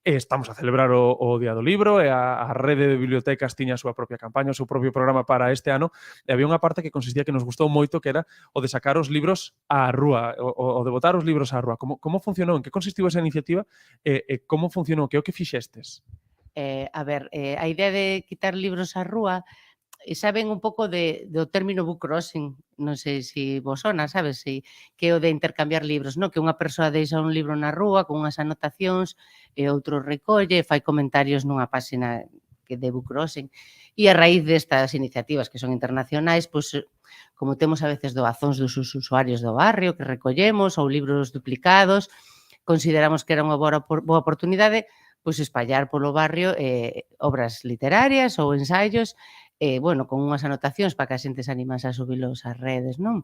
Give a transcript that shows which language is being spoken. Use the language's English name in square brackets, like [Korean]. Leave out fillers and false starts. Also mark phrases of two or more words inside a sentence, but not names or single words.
[Galician] E estamos a celebrar o Día do Libro e a rede de bibliotecas tiña a súa propia campaña, o seu propio programa para este ano e había unha parte que consistía que nos gustou moito que era o de sacar os libros á rúa, o de botar os libros á rúa. Como funcionou? En que consistiu esa iniciativa e como funcionou? Que é o que fixestes? A idea de quitar libros á rúa saben un pouco do término [English] book crossing, [Galician] non sei se vos sona, sabes? Que é o de intercambiar libros, non? Que unha persoa deixa un libro na rúa con unhas anotacións e outro recolle e fai comentarios nunha páxina de [English] book crossing. [Galician] E a raíz destas iniciativas que son internacionais, pois, como temos a veces doazóns dos usuarios do barrio que recollemos ou libros duplicados, consideramos que era unha boa oportunidade pois espallar polo barrio obras literarias ou ensaios con unhas anotacións para que a xente se animase a subilos ás redes, non?